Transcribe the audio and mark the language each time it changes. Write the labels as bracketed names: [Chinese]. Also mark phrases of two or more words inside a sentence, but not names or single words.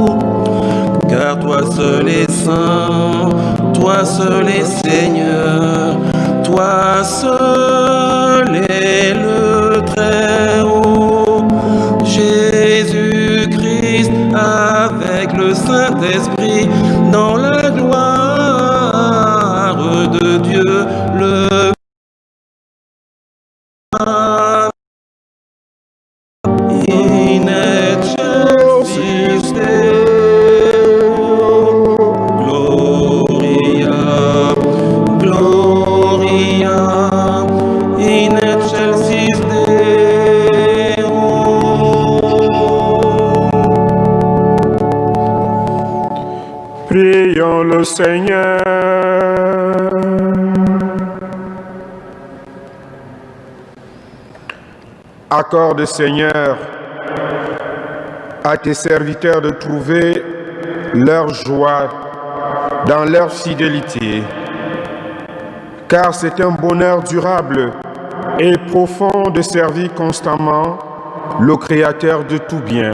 [French] Car toi seul est saint, toi seul est Seigneur, toi seul est le Très-Haut. Jésus-Christ avec le Saint-Esprit dans la gloire de Dieu le Père. [Latin] In excelsis Deo. Gloria, Gloria, in excelsis Deo. [French] Prions le Seigneur. Accorde, Seigneur, à tes serviteurs de trouver leur joie dans leur fidélité, car c'est un bonheur durable et profond de servir constamment le Créateur de tout bien.